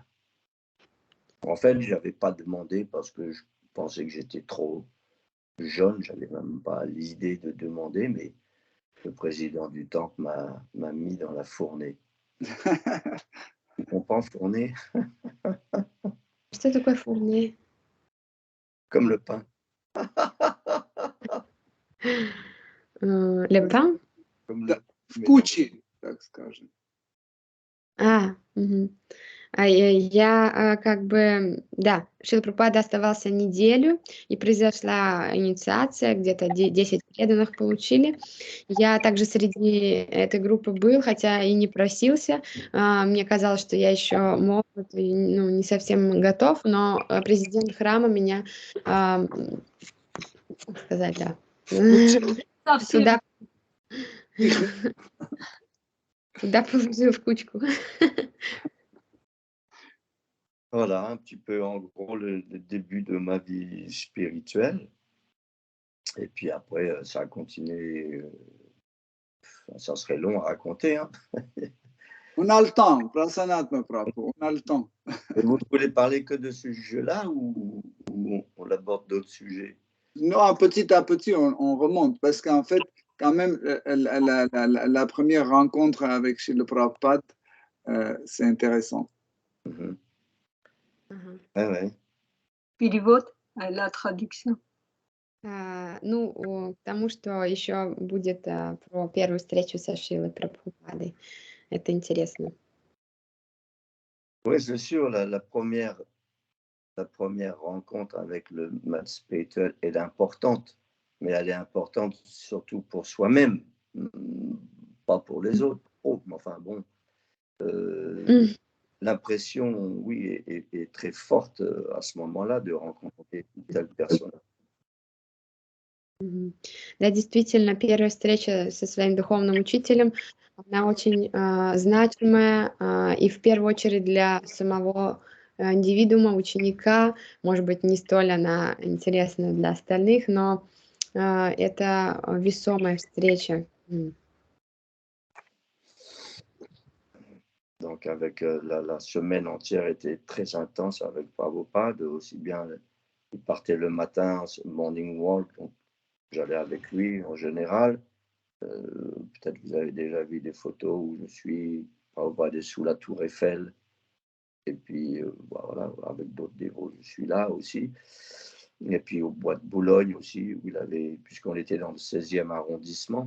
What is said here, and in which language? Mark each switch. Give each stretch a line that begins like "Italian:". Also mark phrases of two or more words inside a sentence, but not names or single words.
French: En fait, je n'avais pas demandé parce que je pensais que j'étais trop jeune. Je n'avais même pas l'idée de demander, mais le président du temple m'a mis dans la fournée. Tu comprends, fournée?
Russian: Что такое fournée?
French: Comme le pain. Le pain? Comme
Russian: Да, в куче, так скажем. Я как бы, да, Шрила Прабхупада оставался неделю, и произошла инициация, где-то 10 преданных получили. Я также среди этой группы был, хотя и не просился. Мне казалось, что я еще молод и не совсем готов, но президент храма меня, как сказать, да, Совсем. туда положил в кучку.
French: Voilà, un petit peu en gros le début de ma vie spirituelle. Et puis après, ça a continué. Ça serait long à raconter. Hein. On a le temps, Prasanatma Prabhu, on a le temps. Et vous ne voulez parler que de ce sujet-là ou on aborde d'autres sujets? Non, petit à petit, on remonte parce qu'en fait, quand même, la première rencontre avec Srila Prabhupada, c'est intéressant. Ouais.
Russian: Перевод,
French: la traduction.
Russian: К тому, что еще будет про первую встречу со Шрилой Прабхупадой. Это интересно.
French: Oui, c'est sûr, la première rencontre avec le maître spirituel est importante, mais elle est importante surtout pour soi-même, pas pour les autres. Mais enfin bon, l'impression, oui, est très forte à ce moment-là de rencontrer une telle personne.
Russian: Да, действительно, первая встреча со своим духовным учителем, она очень значимая, и в первую очередь для самого индивидуума, ученика, может быть, не столь она интересна для остальных, но это весомая встреча.
French: Donc, avec la semaine entière était très intense avec Prabhupada, aussi bien il partait le matin,
English: morning walk,
French: donc j'allais avec lui en général. Peut-être vous avez déjà vu des photos où je suis Prabhupada sous la tour Eiffel. Et puis, voilà, avec d'autres dévots, je suis là aussi. Et puis au bois de Boulogne aussi, où il avait, puisqu'on était dans le 16e arrondissement.